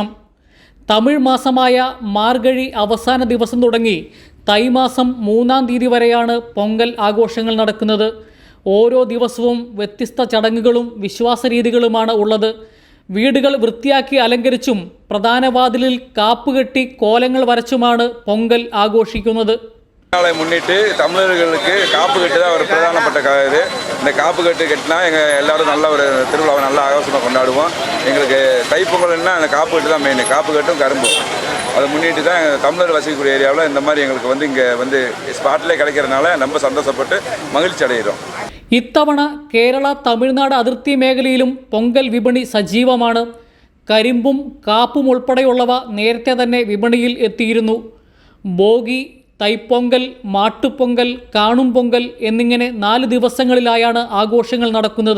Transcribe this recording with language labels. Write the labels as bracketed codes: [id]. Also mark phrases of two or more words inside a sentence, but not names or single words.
[ml] തമിഴ് മാസമായ മാർഗഴി അവസാന ദിവസം തുടങ്ങി തൈമാസം 3-ാം തീയതി വരെയാണ് പൊങ്കൽ ആഘോഷങ്ങൾ നടക്കുന്നത്. ഓരോ ദിവസവും വ്യത്യസ്ത ചടങ്ങുകളും വിശ്വാസരീതികളുമാണ് ഉള്ളത്. വീടുകൾ വൃത്തിയാക്കി അലങ്കരിച്ചും പ്രധാന വാതിലിൽ കാപ്പുകെട്ടി കോലങ്ങൾ വരച്ചുമാണ് പൊങ്കൽ ആഘോഷിക്കുന്നത്. [ta] நாளை முன்னிட்டு தமிழர்களுக்கு காப்பு கட்டு தான் ஒரு பிரதானப்பட்ட இது. இந்த காப்பு கட்டு கட்டினா எங்கள் எல்லோரும் நல்ல ஒரு திருவிழாவை நல்லா ஆகோஷமாக கொண்டாடுவோம். எங்களுக்கு தைப்பொங்கல்னா அந்த காப்பு கட்டு தான் மெயின். காப்பு கட்டும் கரும்பும் அதை முன்னிட்டு தான் தமிழர் வசிக்கக்கூடிய ஏரியாவில் இந்த மாதிரி எங்களுக்கு இங்கே ஸ்பாட்லேயே கிடைக்கிறதுனால ரொம்ப சந்தோஷப்பட்டு மகிழ்ச்சி அடைகிறோம். [ml] ഇത്തവണ കേരള തമിഴ്നാട് അതിർത്തി മേഖലയിലും പൊങ്കൽ വിപണി സജീവമാണ്. കരിമ്പും കാപ്പും ഉൾപ്പെടെയുള്ളവ നേരത്തെ തന്നെ വിപണിയിൽ എത്തിയിരുന്നു. ഭോഗി, തൈപ്പൊങ്കൽ, മാട്ടുപൊങ്കൽ, കാണും പൊങ്കൽ എന്നിങ്ങനെ 4 ദിവസങ്ങളിലായാണ് ആഘോഷങ്ങൾ നടക്കുന്നത്.